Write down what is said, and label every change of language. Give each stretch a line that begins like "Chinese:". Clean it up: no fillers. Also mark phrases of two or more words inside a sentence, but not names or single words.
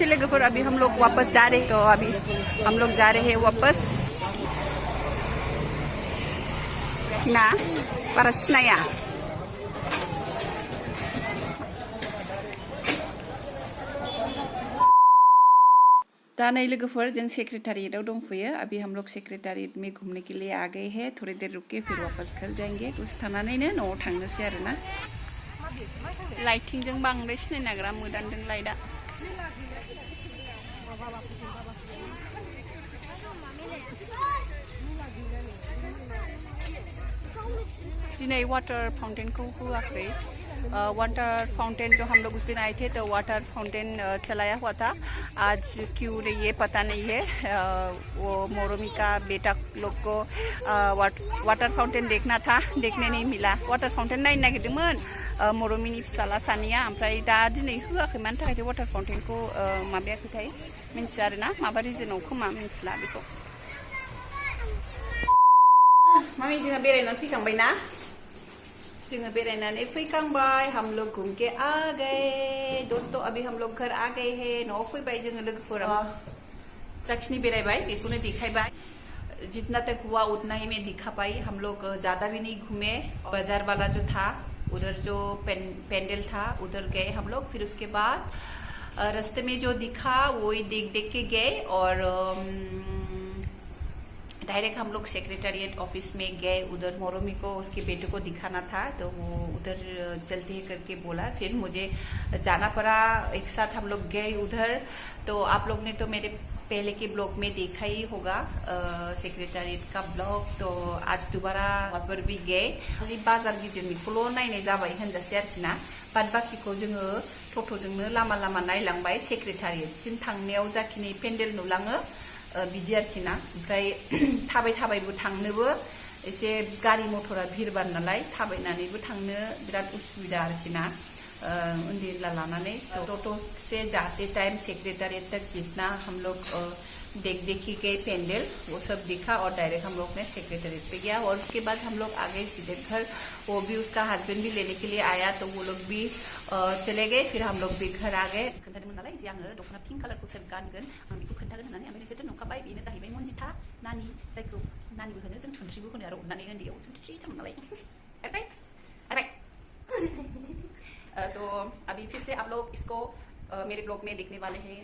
Hindi: लोगोफोर अभी हम लोग वापस जा रहे तो अभी हम लोग जा रहे हैं वापस
Bodo: ना बारा सिनाया दा नै लोगोफोर जों सेक्रेटारिएटआव दंफैयो
Hindi: अभी हम लोग सेक्रेटारिएट में घूमने के लिए आ गए हैं थोड़ी देर रुक के फिर वापस घर जाएंगे
Bodo: दसे थानानैनो न'आव थांनोसै आरोना लाइटिंजों बांद्राय सिनायनो नागिरा मोदानदों लाइटआ
Hindi: दिनै
English: water fountain
Hindi: को हुआखै
English: water fountain
Hindi: जो हम लोग उस दिन आए थे तो वाटर फाउंटेन चलाया हुआ था आज क्यों नहीं ये पता नहीं है वो मोरोमी का बेटा लोग को
English: water fountain
Hindi: देखना था देखने नहीं मिला
English: water fountain
Bodo: नायनो नागिरदोंमोन मोरोमीनि फिसाला सानैया ओमफ्राय दा दिनै होआखै मानि थाखाय
English: water fountain
Bodo: को माबायाखैथाय मिन्थिया आरोना माबा रिजनाव खोमा मिन्थिला बेखौ मामि जोङो बेरायनानै फैखांबाय ना जोङो बेरायनानै फैखांबाय
Hindi: हम लोग घूम के आ गए दोस्तों अभी हम लोग घर आ गए हैं
Bodo: न'आव फैबाय जोङो लोगोफोरा जाखिनि बेरायबाय बेखौनो देखायबाय
Hindi: जितना तक हुआ उतना ही मैं दिखा पाई हम लोग ज्यादा भी नहीं घूमे बाजार वाला जो था उधर जो पेंडल था उधर गए हम लोग फिर उसके बाद रास्ते में जो दिखा वो ही देख देख के गए और डायरेक्ट हम लोग
English: secretariat office
Hindi: में गए। उधर मोरोमी को उसके बेटे को दिखाना था, तो वो उधर चलते हैं करके बोला, फिर मुझे जाना पड़ा। एक साथ हम लोग गए उधर। तो आप लोग ने तो मेरे पहले के ब्लॉग में देखा ही होगा सेक्रेटेरिएट का ब्लॉग। तो आज दोबारा वहाँ पर भी गए।
Bodo: बाजार गिदिरनिखौल' नायनाय जाबाय होनजासै आरोखि ना। बाद बाखिखौ जोङो टट'जोंनो लामा लामा नायलांबाय। सेक्रेटारिएटसिम थांनायाव जाखिनि पेन्डेल नुलाङो बिदि आरोखि ना। ओमफ्राय थाबाय थाबायबो थांनोबो एसे गारि मथरा भिरबार नालाय थाबायनानैबो थांनो बिराद उसुबिदा आरोखि ना, उन्दै उनला लानानै।
Hindi: टोटो से जाते टाइम सेक्रेटेरिएट तक जितना हम लोग देखी गए पेंडल वो सब दिखा, और डायरेक्ट हम लोग ने सेक्रेटेरिएट पे गया। और उसके बाद हम लोग आ गए सीधे घर। वो भी उसका हस्बैंड भी लेने के लिए आया, तो वो लोग भी चले गए। फिर हम लोग भी घर आ गए।
Bodo: खोन्थादोंमोन नालाय जे आङो दख'ना पिंक कालारखौ सोर गानगोन, आं बेखौ खोन्थागोन होननानै। ओमफ्राय नोंसोरथ' नुखाबाय, बेनो जाहैबाय मन्जिथा नानि, जायखौ नानिबो होनो, जों थुन्थ्रिबो होनो आरो अननानै उन्दैयाव थुन्थ्रिथारमोन नालाय।
Hindi: सो अभी फिर से आप लोग इसको मेरे ब्लॉग में देखने वाले हैं।